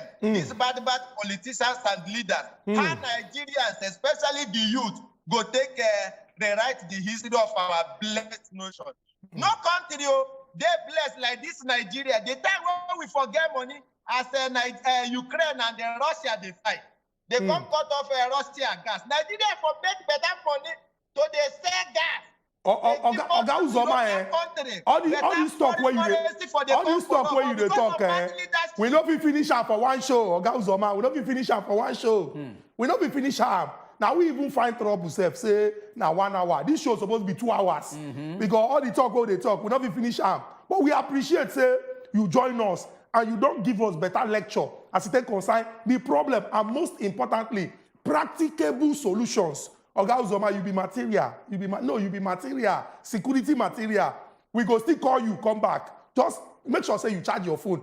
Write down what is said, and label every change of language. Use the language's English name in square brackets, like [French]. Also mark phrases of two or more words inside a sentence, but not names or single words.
[Nigerian Pidgin] These bad politicians and leaders. How Nigerians, especially the youth, go take rewrite the history of our blessed nation. No country, they blessed like this Nigeria. The time when we forget money, as Ukraine and then Russia they fight. They come cut off Russia gas. Nigeria for make better money to they sell gas. Oga Wazobia, all this talk where you dey talk, we no be finish am for one show. Oga Wazobia, we no be finish am for one show. We no be finish am. Now we even find trouble self say now 1 hour. This show supposed to be 2 hours because all the talk they talk, we no be finish am. But we appreciate say you join us and you don't give us better lecture as it concern the problem and most importantly practicable solutions. Oga Wazobia, you be material. You be material. Security material. We go still call you, come back. Just make sure say you charge your phone.